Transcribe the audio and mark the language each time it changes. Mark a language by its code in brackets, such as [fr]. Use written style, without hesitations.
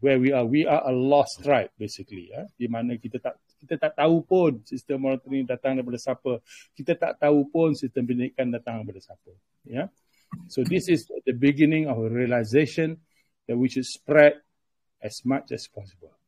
[en] We are a lost tribe basically. [ms] Di mana kita tak tahu pun sistem monetary datang daripada siapa. Kita tak tahu pun sistem pendidikan datang daripada siapa. [en] So this is the beginning of a realization that we should spread as much as possible.